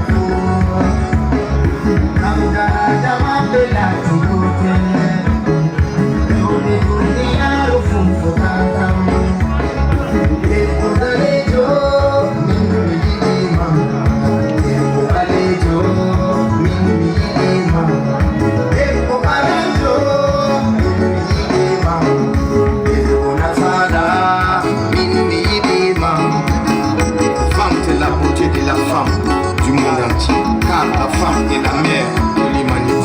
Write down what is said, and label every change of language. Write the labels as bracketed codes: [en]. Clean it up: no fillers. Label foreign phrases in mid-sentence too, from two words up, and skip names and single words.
[ff] fuu, kamgara jama belati gotel, rewɓe duniyaru funfo kankam, debbo danejo min mi yiɗima, debbo ɓalejo min mi yiɗima, debbo ɓalejo min mi yiɗima, debbo nasara min mi yiɗima. [fr] Femme, c'est la beauté de la femme du monde entier, car la femme est la mère de l'humanité.